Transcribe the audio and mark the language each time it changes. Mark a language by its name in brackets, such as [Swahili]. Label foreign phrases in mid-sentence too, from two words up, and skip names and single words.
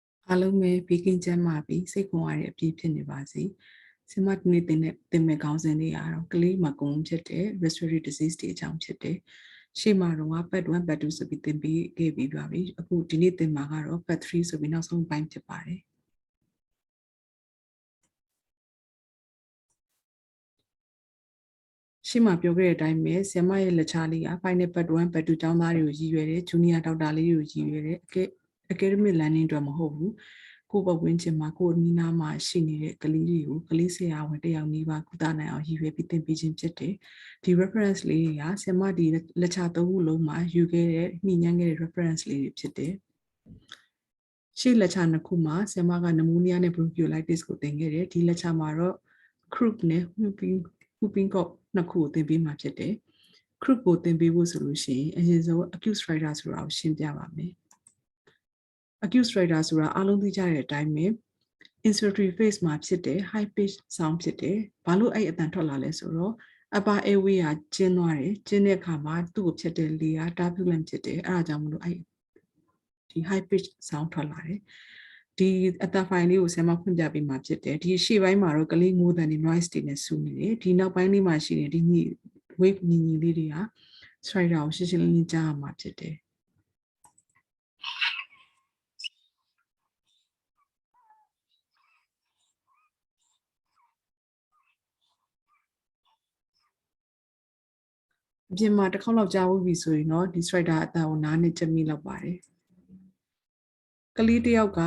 [Burmese] အားလုံးပဲဘေးကင်းကျန်းမာပြီးစိတ်ခွန်အားတဲ့အပြည့်ဖြစ်နေပါစေ။ဆင်မဒီနေ့တင်မဲ့ခေါင်းစဉ်လေးကတော့ကလေးမှာကုန်ဖြစ်တဲ့ [English] respiratory disease [Burmese] တွေအကြောင်းဖြစ်တယ်။ရှေ့မှာတော့ [English] part 1 part 2 [Burmese] ဆိုပြီးသင်ပေးခဲ့ပြီးပါပြီ။အခုဒီနေ့သင်မှာကတော့ part 3ဆိုပြီးနောက်ဆုံးပိုင်းဖြစ်ပါတယ်။ရှေ့မှာပြောခဲ့တဲ့အတိုင်းပဲဆင်မ ရဲ့လက်ချလေးက [English] final part 1 part 2 [Burmese] ကျောင်းသားတွေကိုရည်ရွယ်တယ် junior ဒေါက်တာလေးတွေကိုရည်ရွယ်တယ် [English] academic learning [Burmese] အတွက်မဟုတ်ဘူး။ကိုယ့်ဘဝဝင်ချင်မှာကိုယ်နီးနားမှာရှိနေတဲ့ကလေးတွေကိုကလေးဆရာဝန်တယောက်နီးပါးကုသနိုင်အောင်ရည်ရွယ်ပြီးသင်ပေးခြင်းဖြစ်တယ်။ဒီ reference လေးတွေကဆင်မဒီလက်ချသုံးခုလုံးမှာယူခဲ့တဲ့ညှိနှိုင်းခဲ့တဲ့ reference လေးတွေဖြစ်တယ်။ရှေ့လက်ချနှစ်ခုမှာဆင်မက pneumonia နဲ့ bronchiolitis ကိုသင်ခဲ့တယ်။ဒီလက်ချမှာတော့ croup နဲ့ whooping cough နှစ်ခုကိုသင်ပေးမှာဖြစ်တယ်။ croup ကိုသင်ပေးဖို့ဆိုလို့ရှိရင်အရင်ဆုံး [English] acute stridor [Burmese] ဆိုတာကိုရှင်းပြပါမယ်။ [English] acute stridor [Burmese] ဆိုတာအား လုံးသိကြတဲ့အတိုင်းပဲ [English] inspiratory phase [Burmese] မှာဖြစ်တဲ့ [English] high pitch sound [Burmese] ဖြစ်တယ်။ဘာလို့အဲ့အတန်ထွက်လာလဲဆိုတော့ [English] upper airway [Burmese] ကကျဉ်းသွားတယ်။ကျဉ်းတဲ့အခါမှာသူ့ကိုဖြတ်တဲ့လေက turbulent ဖြစ်တယ်။အဲ့ဒါကြောင့်မလို့အဲ့ဒီ [English] high pitch sound [Burmese] ထွက်လာတယ်။ဒီအတန်ဖိုင်လေးကိုဆင်မဖွင့်ပြပေးမှာဖြစ်တယ်။ဒီရှေ့ပိုင်းမှာတော့ကလေးငိုးတန်တွေ noise တွေနဲ့ဆူနေတယ်။ဒီနောက်ပိုင်းလေးမှာရှိနေဒီ wave ညီညီလေးတွေက stridor ကိုရှင်းရှင်းလင်းလင်းကြားရမှာဖြစ်တယ်။ အပြင်မှာတစ်ခေါက်လောက်ကြားဖို့ပြီဆိုရင်တော့ဒီ stridor အတန်ကိုနားနဲ့ချက်မိလောက်ပါတယ်ကလေးတယောက်က